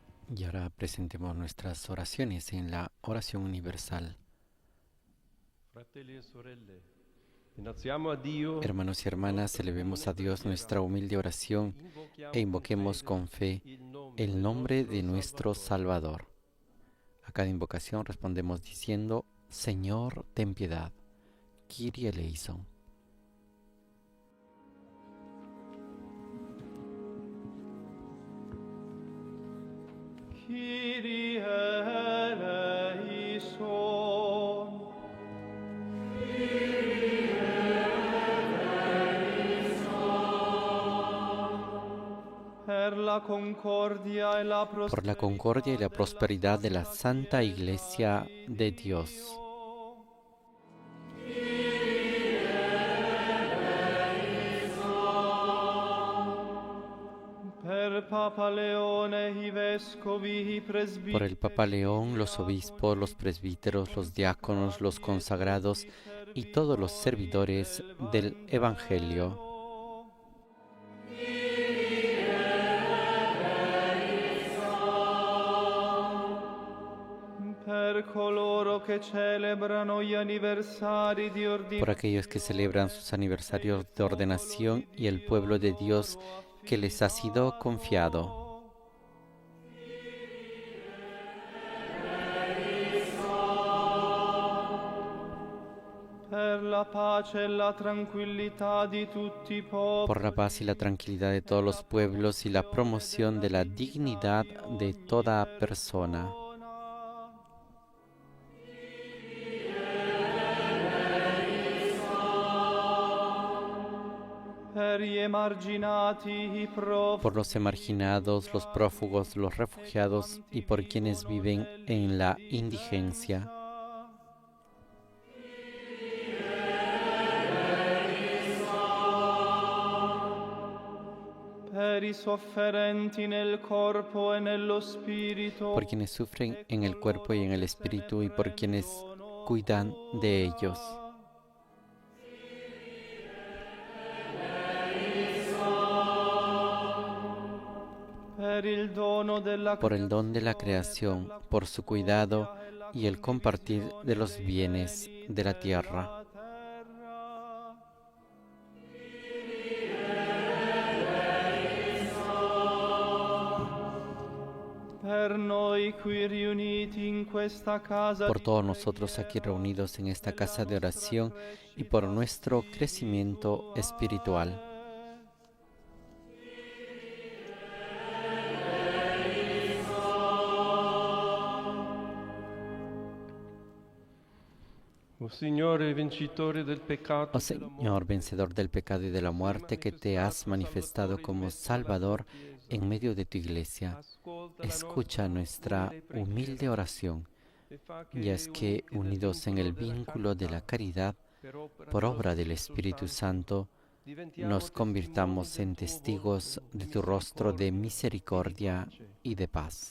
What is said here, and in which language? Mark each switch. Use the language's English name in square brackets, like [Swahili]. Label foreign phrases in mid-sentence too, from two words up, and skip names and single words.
[Spanish] Y ahora presentemos nuestras oraciones en la oración universal. [Italian] Fratelli e sorelle, innalziamo a Dio [Spanish] Hermanos y hermanas, elevemos a Dios nuestra humilde oración e invoquemos con fe el nombre de nuestro Salvador. A cada invocación respondemos diciendo: Señor, ten piedad. [Greek] Κύριε ἐλέησον. Κύριε ἐλέησον. [Italian] Per la concordia e la [Spanish] Por la concordia y la prosperidad de la Santa Iglesia de Dios. [Italian] Per Papa Leone, i vescovi, i presbiteri, [Spanish] Por el Papa León, los obispos, los presbíteros, los diáconos, los consagrados y todos los servidores del Evangelio. [Italian] per coloro che celebrano gli anniversari di [Spanish] Por [Italian] ordinazione, [Spanish] aquellos que celebran sus aniversarios de ordenación y el pueblo de Dios que les ha sido confiado. [Italian] per la pace e la tranquillità di tutti i popoli, [Spanish] Por la paz y la tranquilidad de todos los pueblos y la promoción de la dignidad de toda persona. [Italian] per gli emarginati, i profughi, [Spanish] Por los emarginados, los prófugos, los refugiados y por quienes viven en la indigencia. [Italian] per i sofferenti nel corpo e nello spirito, [Spanish] Por quienes sufren en el cuerpo y en el espíritu y por quienes cuidan de ellos. [Italian] per il dono della [Spanish] Por el don de la creación, por su cuidado y el compartir de los bienes de la tierra. [Italian] per noi qui riuniti in questa casa [Spanish] Por todos nosotros aquí reunidos en esta casa de oración y por nuestro crecimiento espiritual. [Italian] O Signore, vincitore del peccato, [Spanish] Oh Señor, vencedor del pecado y de la muerte, que te has manifestado como Salvador en medio de tu iglesia, escucha nuestra humilde oración y haz que, unidos en el vínculo de la caridad, por obra del Espíritu Santo, nos convirtamos en testigos de tu rostro de misericordia y de paz.